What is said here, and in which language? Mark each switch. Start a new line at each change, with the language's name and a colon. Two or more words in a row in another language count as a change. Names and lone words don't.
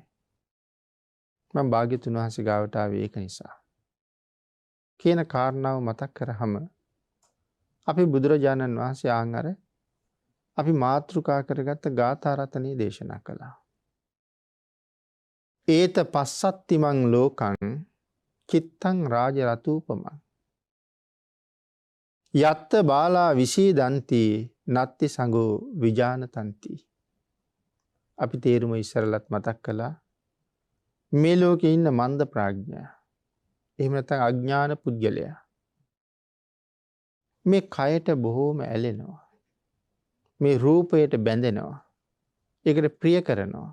Sinhala: මම භාග්‍යතුන් වහන්සේ ගාවට ආවේ ඒක නිසා. කියන කාරණාව මතක් කරාම අපි බුදුරජාණන් වහන්සේ ආන් අර අපි මාතෘකා කරගත්ත ගාථා රතනය දේශනා කළා.
Pali: ඒත පස්සත්තිමං ලෝකං චිත්තං රාජ රතූපමං යත්ත බාලා විසීදන්ති නත්ති සංගෝ විජානතන්ති.
Sinhala: අපි තේරුම ඉස්සරලත් මතක් කළා. මේ ලෝකේ ඉන්න මන්ද ප්‍රඥා එහෙම නැත්නම් අඥාන පුද්ගලයා මේ කයට බොහෝම ඇලෙනවා. මේ රූපයට බැඳෙනවා. ඒකට ප්‍රිය කරනවා.